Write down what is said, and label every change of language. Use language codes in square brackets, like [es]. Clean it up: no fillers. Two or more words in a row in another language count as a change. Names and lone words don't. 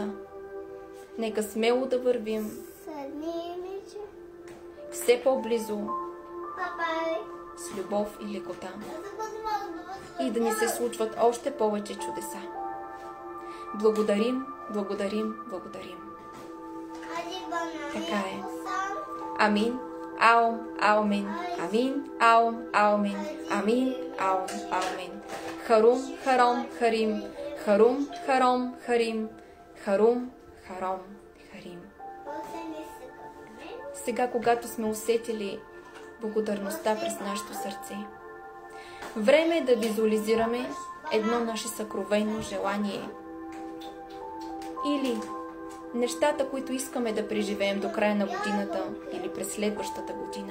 [bg] Нека смело да вървим все по-близо с любов и лекота. И да ни се случват още повече чудеса. Благодарим, благодарим, благодарим. Така е. Амин. Аум, аумин. Амин, аум, аумин. Амин, аум, аумин. Харум, харом, харим. Харум, харом, харим. Харум, харом, харим. Сега, когато сме усетили благодарността през нашето сърце, време е да визуализираме едно наше съкровено желание или нещата, които искаме да преживеем до края на годината или през следващата година.